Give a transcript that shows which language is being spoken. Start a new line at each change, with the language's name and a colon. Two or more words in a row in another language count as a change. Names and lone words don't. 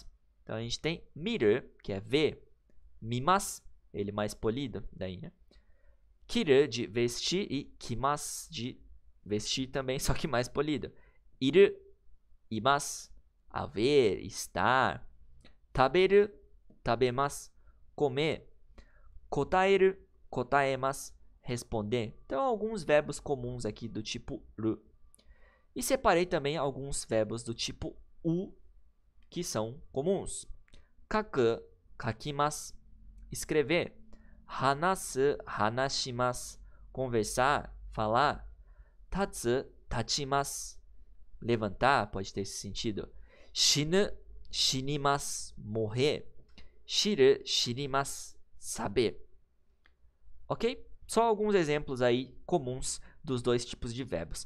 Portuguese: Então a gente tem miru, que é ver, mimas, ele mais polido, daí, né? Kiru, de vestir, e kimas, de vestir também, só que mais polido.
Japanese: いる、います,
Portuguese: haver, estar.
Japanese: 食べる、食べます,
Portuguese: comer.
Japanese: 答える、答えます, responder.
Portuguese: Então, alguns verbos comuns aqui do tipo ru. E separei também alguns verbos do tipo u, que são comuns.
Japanese: 書く、書きます, escrever. 話す、話します,
Portuguese: conversar, falar.
Japanese: 立つ、立ちます,
Portuguese: levantar, pode ter esse sentido.
Japanese: 死ぬ、死にます, morrer. 知る、知ります, saber.
Portuguese: Ok? Só alguns exemplos aí comuns dos dois tipos de verbos.